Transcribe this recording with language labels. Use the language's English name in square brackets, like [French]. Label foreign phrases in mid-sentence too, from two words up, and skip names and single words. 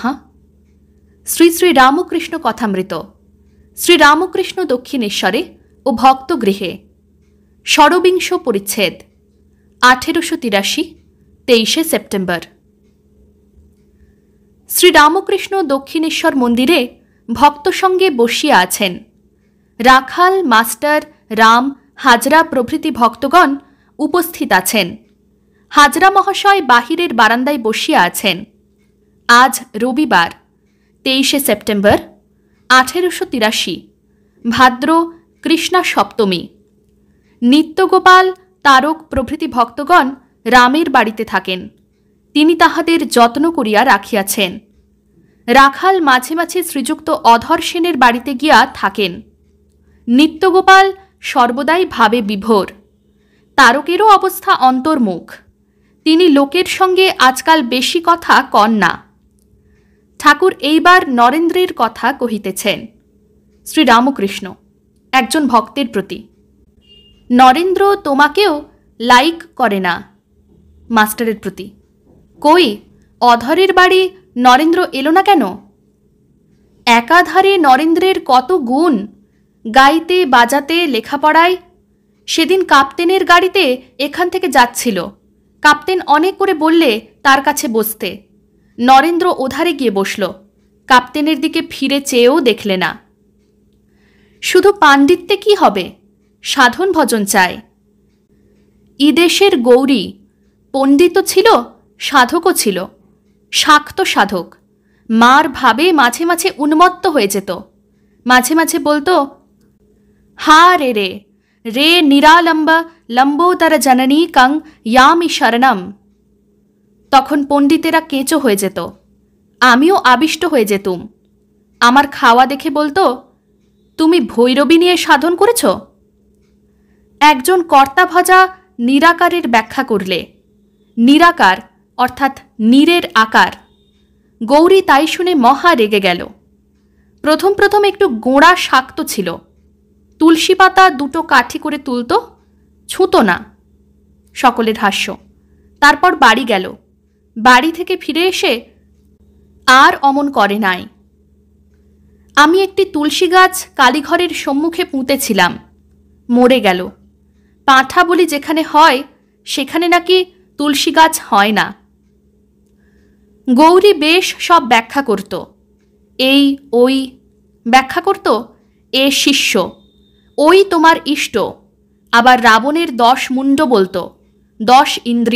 [Bangla] শ্রী শ্রী রামকৃষ্ণ কথামৃত শ্রী রামকৃষ্ণ দক্ষিণেশ্বরে ও ভক্তগৃহে ষড়্বিংশ পরিচ্ছেদ 1883 23 সেপ্টেম্বর। শ্রী রামকৃষ্ণ দক্ষিণেশ্বর মন্দিরে ভক্ত সঙ্গে বসিয়া আছেন। রাখাল মাস্টার রাম হাজরা প্রভৃতি ভক্তগণ উপস্থিত আছেন। হাজরা মহাশয় বাহিরের বারান্দায় বসিয়া আছেন। আজ রবিবার 23 সেপ্টেম্বর 1883 ভাদ্র কৃষ্ণা সপ্তমী। নিত্যগোপাল তারক প্রভৃতি ভক্তগণ রামের বাড়ীতে থাকেন। তিনি তাহাদের যত্ন করিয়া রাখিয়াছেন। রাখাল মাঝে মাঝে শ্রীযুক্ত অধর সেনের বাড়ীতে গিয়া থাকেন। নিত্যগোপাল সর্বদাই ভাবে বিভোর। তারকেরও অবস্থা অন্তর্মুখ। তিনি লোকের সঙ্গে আজকাল বেশী কথা কন না। ঠাকুর এইবার নরেন্দ্রের কথা কহিতেছেন। শ্রী রামকৃষ্ণ একজন ভক্তের প্রতি। নরেন্দ্র তোমাকেও লাইক করে না। মাস্টারের প্রতি। কই অধরের বাড়ী নরেন্দ্র এলো না কেন? একাধারে নরেন্দ্রের কত গুণ, গাইতে বাজাতে লেখাপড়ায়। সেদিন কাপ্তেনের গাড়ীতে এখান থেকে যাচ্ছিলো। কাপ্তেন অনেক করে বললে তার কাছে বসতে। নরেন্দ্র ওধারে গিয়ে বসলো। কাপ্তেনের দিকে ফিরে চেয়েও দেখলে না। শুধু পাণ্ডিত্যে কি হবে? সাধন ভজন চায়। ইদেশের গৌরী পণ্ডিত ছিলো, সাধকও ছিলো। শাক্ত সাধক। মার ভাবে মাঝে মাঝে উন্মত্ত হয়ে যেত। মাঝে মাঝে বলতো, হা রে রে রে [Sanskrit] निरालम्ब लम्बोदर जननी कं यामि शरणम। [Bangla] তখন পণ্ডিতেরা কেঁচো হয়ে যেত। আমিও আবিষ্ট হয়ে যেতুম। আমার খাওয়া দেখে বলতো, তুমি ভৈরবী নিয়ে সাধন করেছো? একজন কর্তা ভজা নিরাকারের ব্যাখ্যা করলে। নিরাকার অর্থাৎ নীরের আকার। গৌরী তাই শুনে মহা রেগে গেল। প্রথম প্রথম একটু গোঁড়া শাক্ত ছিলো। তুলসী পাতা দুটো কাঠি করে তুলতো, ছুঁতো না। সকলের হাস্য। তারপর বাড়ী গেল। বাড়ী থেকে ফিরে এসে আর অমন করে নাই। আমি একটি তুলসী গাছ কালীঘরের সম্মুখে পুঁতেছিলাম। মরে গেল। পাঁঠা বলি যেখানে হয় সেখানে নাকি তুলসী গাছ হয় না। গৌরী বেশ সব ব্যাখ্যা করত। এই ওই ব্যাখ্যা করত। এ শিষ্য, ওই তোমার ইষ্ট। আবার রাবণের 10 মুণ্ড বলতো, 10 ইন্দ্রিয়।